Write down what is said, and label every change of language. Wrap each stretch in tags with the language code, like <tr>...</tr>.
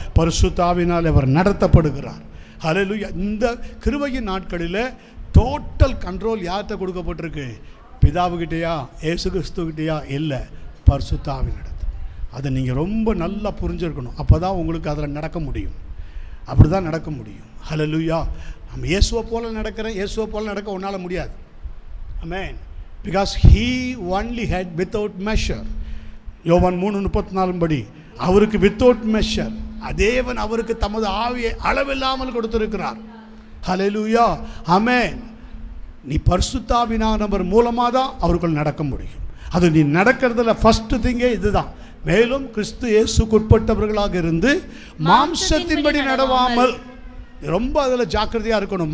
<ta>பரிசுத்த ஆவியினால் அவர் நடத்தப்படுகிறார். ஹல்லேலூயா. இந்த கிருபையின் நாட்களில் டோட்டல் கண்ட்ரோல் யார்கிட்ட கொடுக்கப்பட்டிருக்கு? பிதாவுக்கிட்டேயா, இயேசு கிறிஸ்துக்கிட்டேயா? இல்லை, பரிசுத்த ஆவி நடத்தும். அதை நீங்கள் ரொம்ப நல்லா புரிஞ்சிருக்கணும். அப்போ தான் உங்களுக்கு அதில் நடக்க முடியும். அப்படி தான் நடக்க முடியும். ஹல்லேலூயா. நம்ம இயேசுவை போல நடக்கிறேன், இயேசுவை போல நடக்க உன்னால் முடியாது. ஆமென்.</ta> <en>Because he only had without measure.</en> <ta>யோவான் 3:34 படி அவருக்கு வித்தவுட் மெஷர், தேவன் அவருக்கு தமது ஆவியை அளவில்லாமல் கொடுத்திருக்கிறார். ஹல்லேலூயா. ஆமென். நீ பரிசுத்த ஆவியானவர் மூலமாக தான் அவருக்குள் நடக்க முடியும். அது நீ நடக்கிறதுல ஃபர்ஸ்ட் திங்கே இதுதான். மேலும் கிறிஸ்து இயேசுக்கு உட்பட்டவர்களாக இருந்து மாம்சத்தின்படி நடவாமல், ரொம்ப அதில் ஜாக்கிரதையாக இருக்கணும்.</ta>